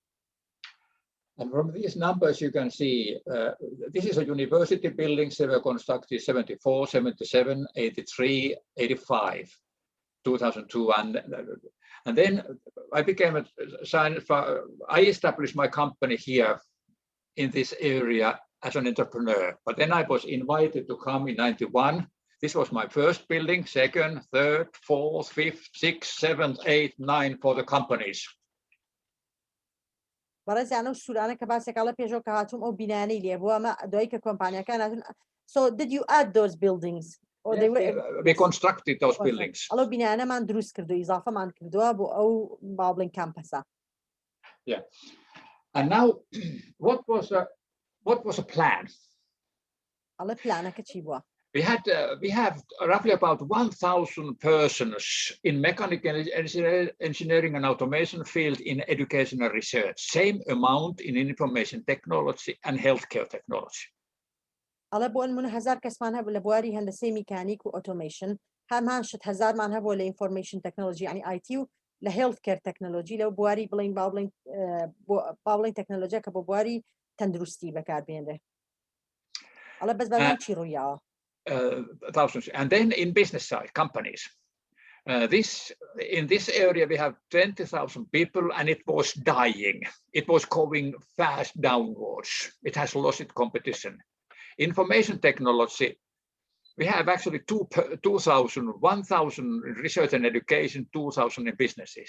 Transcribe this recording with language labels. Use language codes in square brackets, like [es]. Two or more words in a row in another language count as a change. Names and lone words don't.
[en] And from these numbers you can see this is a university buildings that were constructed 74, 77, 83, 85, 2002, And then I became I established my company here in this area as an entrepreneur. But then I was invited to come in 91. This was my first building, second, third, fourth, fifth, sixth, seventh, eighth, ninth for the companies. [ckb] بەڕێز یانە سوورانە کە باسێکاڵە پێشەوە کە هاتووم ئەو بینانەی لێ بووە ئەمە دوایی کە کۆمپانیەکان هاتوون. [en] So did you add those buildings? Or they were... We constructed those buildings. [ckb] ئەڵە بینانەمان دروست کردو ئیزافەمان کردووە بۆ ئەو باڵین کامپەسە. [en] Yeah. And now what was a plan? [ckb] ئەڵە پلانەکە چی بووە؟ [en] We have roughly about 1,000 persons in mechanical engineering and automation field in educational research, same amount in information technology and healthcare technology. [ckb] ئەڵە بۆ نمونە 1000 کەسمان هەبوو لە بواری هەندسەی میکانیک و ئۆتۆمەیشن، هەمان 1000مان هەبوو لە [en] information technology [ckb] یعنی IT و لە [en] healthcare technology [ckb] لەو بواری بڵین باڵین تەکنۆلۆژیا کە بۆ بواری تەندروستی بەکاربێنرێ. ئەڵە بەس بەڵام چی ڕوویاوە؟ [en] Thousands. And then in business side, companies. In this area, we have 20,000 people and it was dying. It was going fast downwards. It has lost its competition. Information technology, we have actually 1,000 research and education, 2,000 in businesses.